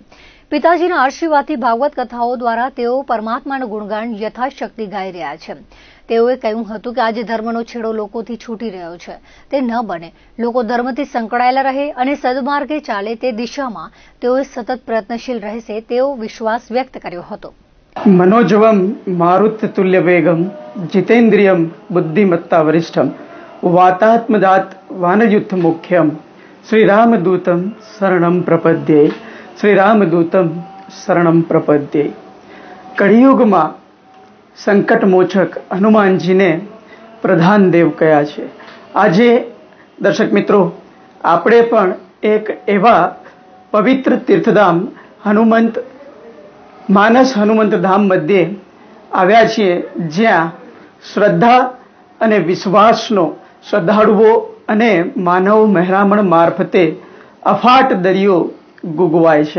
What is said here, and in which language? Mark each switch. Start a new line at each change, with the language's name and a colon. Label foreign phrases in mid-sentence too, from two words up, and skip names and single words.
Gujarati: પિતાજીના આશીર્વાદથી ભાગવત કથાઓ દ્વારા તેઓ પરમાત્માનું ગુણગાન યથાશક્તિ ગાઈ રહ્યા છે। તેઓએ કહ્યું હતું કે આજે ધર્મનો છેડો લોકોથી છૂટી રહ્યો છે, તે ન બને। લોકો ધર્મથી સંકળાયેલા રહે અને સદમાર્ગે ચાલે તે દિશામાં તેઓએ સતત પ્રયત્નશીલ રહેશે તેવો વિશ્વાસ વ્યક્ત કર્યો હતો।
Sanskrit: मनोजवम मारुततुल्य वेगम जितेन्द्रियम बुद्धिमत्ता वरिष्ठम वातात्मदात वानयुद्ध मुख्यम श्री रामदूतम शरणम प्रपद्ये श्री रामदूतम शरणम प्रपद्ये।
Gujarati: कलियुगમાં સંકટ મોચક હનુમાનજીને પ્રધાન દેવ કયા છે। આજે દર્શક મિત્રો આપણે પણ એક એવા પવિત્ર તીર્થધામ હનુમંત માનસ હનુમંત ધામ મધ્યે આવ્યા છીએ, જ્યાં શ્રદ્ધા અને વિશ્વાસનો શ્રદ્ધાળુઓ અને માનવ મહેરામણ મારફતે અફાટ દરિયો ગુગવાય છે.